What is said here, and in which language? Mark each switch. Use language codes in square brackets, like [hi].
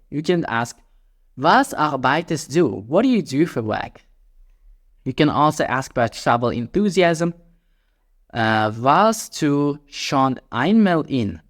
[en] You can ask, [de] Was arbeitest du? [en] What do you do for work? You can also ask about travel enthusiasm. [de] Warst du schon einmal in?